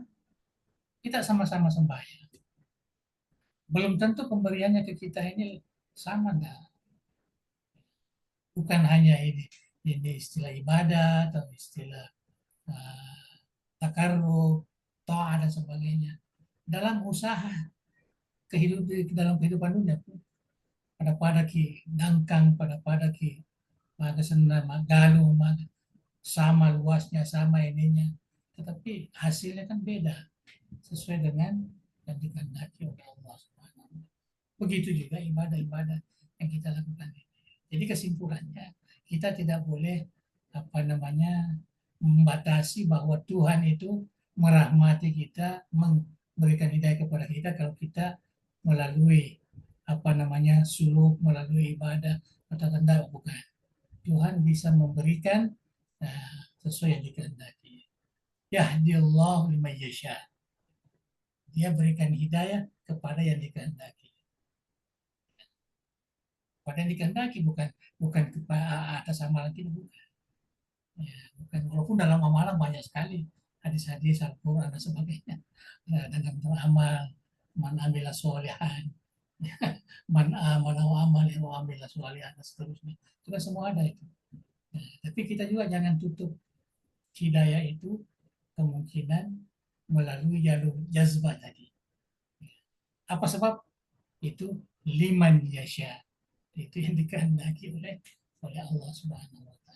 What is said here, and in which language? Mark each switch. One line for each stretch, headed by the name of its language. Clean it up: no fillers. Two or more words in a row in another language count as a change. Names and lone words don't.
Indonesian: Kita sama-sama sembahyang. Belum tentu pemberiannya ke kita ini sama, enggak. Bukan hanya ini istilah ibadah atau istilah takarrub, ta'ah dan sebagainya. Dalam usaha dalam kehidupan dunia pun
Buginese: pada ki dangkang, pada ki magasenna magalu,
Indonesian: sama luasnya, sama ininya, tetapi hasilnya kan beda sesuai dengan yang dikehendaki oleh Allah Subhanahu. Begitu juga ibadah-ibadah yang kita lakukan. Jadi kesimpulannya, kita tidak boleh membatasi bahwa Tuhan itu merahmati kita, memberikan hidayah kepada kita kalau kita melalui suluk, melalui ibadah atau tanda, bukan. Tuhan bisa memberikan sesuai yang dikehendaki.
Arabic: يهدي الله لمن يشاء.
Indonesian: Dia berikan hidayah kepada yang dikehendaki. Pada yang dikehendaki, bukan kepada atas amalan kita, bukan. Ya, bukan. Walaupun dalam amalan banyak sekali hadis-hadis Al-Quran dan sebagainya. Dengan beramal,
Arabic: من عمل صالحا من عمل وعمل وعمل صالحا,
Indonesian: dan seterusnya. Itu kan semua ada itu. Nah, tapi kita juga jangan tutup hidayah itu kemungkinan melalui jalur jazbah tadi. Apa sebab? Itu
Arabic: لمن يشاء.
Indonesian: Itu yang dikehendaki oleh Allah
Arabic: سبحانه وتعالى.